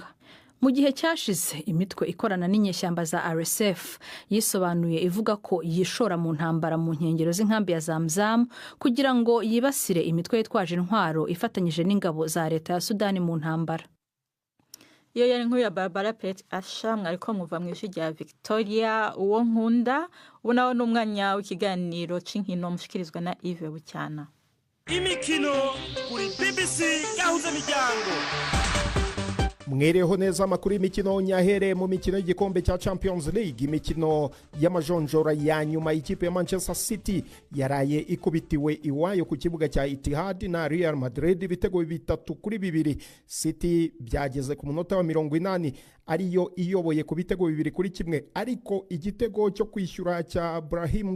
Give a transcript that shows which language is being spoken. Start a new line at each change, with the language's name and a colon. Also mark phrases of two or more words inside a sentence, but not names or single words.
Kinyarwanda: Mu gihe cyashize imitwe ikorana n'inyeshyamba za RSF yisobanuye ivuga ko yishora mu ntambara mu nkengero z'inkambi ya Zamzam kugira ngo yibasire imitwe yitwaje intwaro ifatanyije n'ingabo za leta ya Sudani mu ntambara.
Rundi: Iyo yari inkuru ya Barbara Pet Asha, mwariko muva mu ijwi rya Victoria uwo nkunda. Ubu nawo n'umwanya w'ikiganiro c'inkino mushikirizwa na Yves Bucana. Imikino kuri BBC Gahuza miryango. mwereho neza amakuru y'imikino nyahere mu mikino y'igikombe cya Champions League.
Kinyarwanda: Imikino y'amajonjora ya nyuma y'ikipe ya Manchester City yaraye ikubitiwe iwayo ku kibuga cya Etihad na Real Madrid ibitego 3-2. City byageze ku munota wa 80 ariyo iyoboye ku bitego 2-1, ariko igitego cyo kwishyura cya Brahim